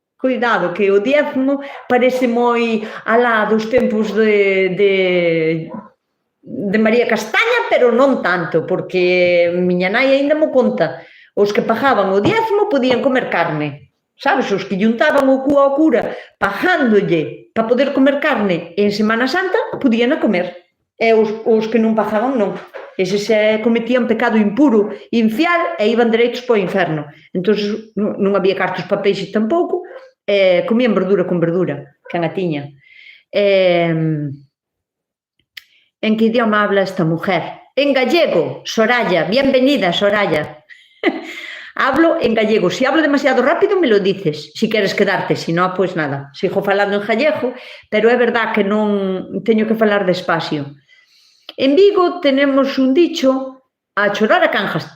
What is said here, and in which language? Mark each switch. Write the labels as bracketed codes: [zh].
[gl] Cuidado, que o diezmo parece moi alá dos tempos de María Castaña, pero non tanto, porque miña nai aínda mo conta. Os que pagaban o diezmo podían comer carne. Sabes, os que juntaban o cu ao cura pagándolle para poder comer carne en Semana Santa, podían a comer. E os que non pagaban, non. Eses cometían pecado impuro, infial, e iban dereitos para o inferno. Entón, non había cartos para peixe tampouco, comían verdura con verdura, que a tiña. [es] En que idioma habla esta mujer? En gallego, Soraya. Bienvenida, Soraya. Hablo en gallego. Si hablo demasiado rápido, me lo dices. [gl] Si queres quedarte, [es] si no, pues nada. [gl] Sigo falando en gallego, pero é verdad que non teño que falar despacio. [es] En Vigo tenemos un dicho a chorar a canjas.